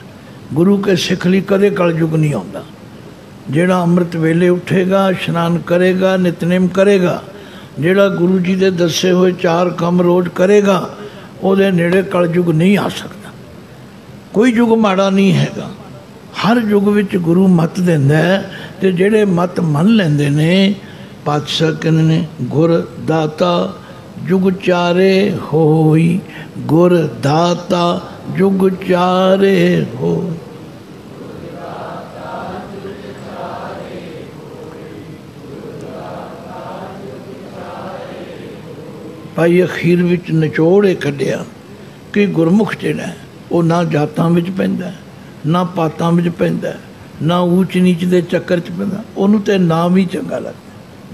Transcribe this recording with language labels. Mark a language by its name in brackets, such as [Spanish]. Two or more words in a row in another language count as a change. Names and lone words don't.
[Punjabi] ਗੁਰੂ ਕੇ ਸਿੱਖ ਲਈ ਕਦੇ ਕਲਯੁਗ ਨਹੀਂ ਆਤਾ। ਜਿਹੜਾ ਅੰਮ੍ਰਿਤ ਵੇਲੇ ਉੱਠੇਗਾ, ਇਸ਼ਨਾਨ ਕਰੇਗਾ, ਨਿਤਨੇਮ ਕਰੇਗਾ, ਜਿਹੜਾ ਗੁਰੂ ਜੀ ਕੇ ਦੱਸੇ ਹੁਏ 4 ਕੰਮ ਰੋਜ਼ ਕਰੇਗਾ, ਉਹਦੇ ਨੇੜੇ ਕਲਯੁਗ ਨਹੀਂ ਆ ਸਕਤਾ। ਕੋਈ ਯੁੱਗ ਮਾੜਾ ਨਹੀਂ ਹੈਗਾ। ਹਰ ਯੁੱਗ ਵਿੱਚ ਗੁਰੂ ਮੱਤ ਦਿੰਦਾ ਹੈ ਤੇ ਜਿਹੜੇ ਮੱਤ ਮੰਨ ਲੈਂਦੇ ਨੇ, ਪਾਤਸ਼ਾਹ ਕਹਿੰਦੇ ਨੇ ਗੁਰ ਦਾਤਾ ਜੁਗ ਚਾਰੇ ਹੋਈ। ਗੁਰ ਦਾਤਾ ਜੁਗ ਚਾਰੇ ਹੋ। ਭਾਈ ਅਖੀਰ ਵਿੱਚ ਨਿਚੋੜ ਕੱਢਿਆ ਕਿ ਗੁਰਮੁਖ ਜਿਹੜਾ ਹੈ ਵੋ ਨਾ ਜਾਤਾਂ ਵਿੱਚ ਪੈਂਦਾ ਹੈ, ਨਾ ਪਾਤਾਂ ਵਿੱਚ ਪੈਂਦਾ, ਨਾ ਊਚ ਨੀਚ ਦੇ ਚੱਕਰ ਚ ਪੈਂਦਾ, ਉਹਨੂੰ ਤੇ ਨਾਮ ਹੀ ਚੰਗਾ ਲੱਗਦਾ।